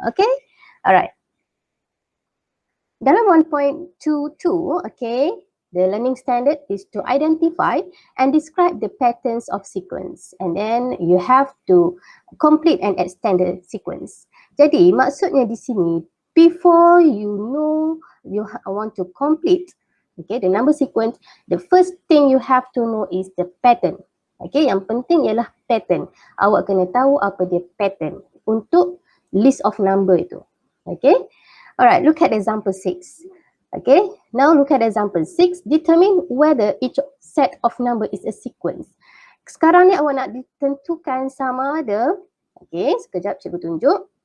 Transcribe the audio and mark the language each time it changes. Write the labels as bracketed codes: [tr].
[en] Okay, alright. Dalam 1.22, okay, the learning standard is to identify and describe the patterns of sequence, and then you have to complete and extend the sequence. [ms] Jadi maksudnya di sini, [en] before you know you want to complete, okay, the number sequence, the first thing you have to know is the pattern. [ms] Okay, yang penting ialah pattern. Awak kena tahu apa dia pattern untuk [en] list of number [ms] itu. [en] Okay, alright, look at example 6. Okay, now look at example 6. Determine whether each set of number is a sequence. [ms] Sekarang ni awak nak ditentukan sama ada, okay, sekejap cikgu tunjuk.